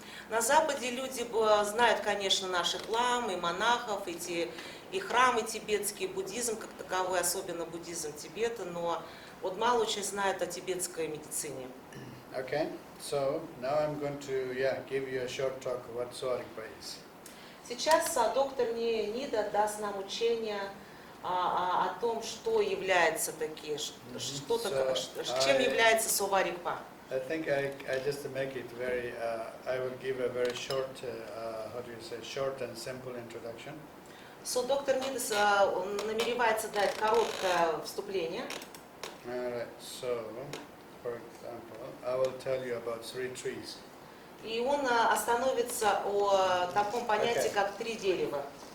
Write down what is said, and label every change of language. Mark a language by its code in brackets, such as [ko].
[ru] На Западе люди знают, конечно, наших лам и монахов, и храмы тибетские, буддизм как таковой, особенно буддизм Тибета, но вот мало очень знают о тибетской медицине. [en] Okay, so now I'm going to give you a short talk of what Sowa Rigpa is. [ru] Сейчас доктор Нида даст нам учение о том, что является такие, чем является Sowa Rigpa. [en] I think I just to make it very, I will give a very short, short and simple introduction. [ru] So, доктор Нидас намеревается дать короткое вступление. [en] Alright, so, for example, I will tell you about three trees. [ru] И он остановится о таком понятии, как три дерева.